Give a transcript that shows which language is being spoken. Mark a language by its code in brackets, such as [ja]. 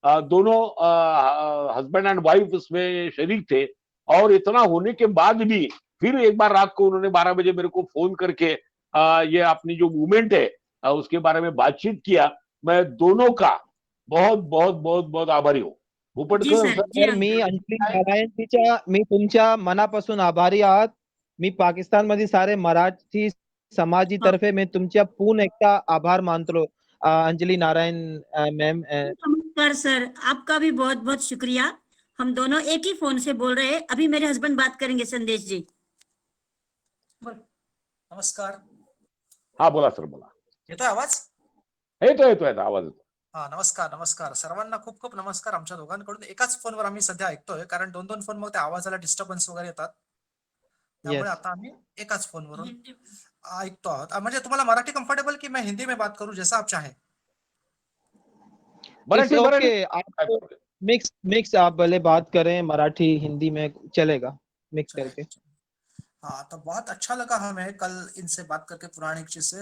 [hi] दोनों husband and wife उसमें शरीक थे, और इतना होने के बाद भी फिर एक बार रात को उन्होंने 12 बजे मेरे को फोन करके ये अपनी जो मूवमेंट है उसके बारे में बातचीत किया। मैं दोनों का बहुत बहुत बहुत बहुत आभारी हूँ। जी भूपटकर सर, सर, जी [mr] तर मी अंकल. अंजली नारायणजीच्या मी तुमच्या मनापासून आभारी आहात. मी पाकिस्तानमध्ये सारे मराठी समाजातर्फे मी तुमच्या पूर्ण एकदा आभार मानतो अंजली नारायण मैम. [hi] नमस्कार सर, आपका भी बहुत बहुत शुक्रिया. हम दोनों एक ही फोन से बोल रहे हैं. अभी मेरे हस्बैंड बात करेंगे, संदेश जी. नमस्कार. [mr] हा बोला सर, बोला. येतोय आवाज? येतो आवाज येतो. हा, नमस्कार. नमस्कार सर्वांना. खूप खूप नमस्कार. आमच्या दोघांकडून एकाच फोनवर आम्ही सध्या ऐकतोय, कारण 2-2 फोन मग त्या आवाजाला डिस्टर्बन्स वगैरे येतात. त्यामुळे [en] Yes. [mr] आता आम्ही एकाच फोनवरून ऐकतो आहोत. म्हणजे तुम्हाला मराठी कम्फर्टेबल की [hi] मैं हिंदी में बात करूं, जैसा आप चाहें. [mr] Marathi [en] It's [mr] Marathi [en] okay. [hi] आप मिक्स आप भले बात करें, मराठी हिंदी में चलेगा मिक्स करके. हाँ, तो बहुत अच्छा लगा हमें कल इनसे बात करके, पुराणिक जी से.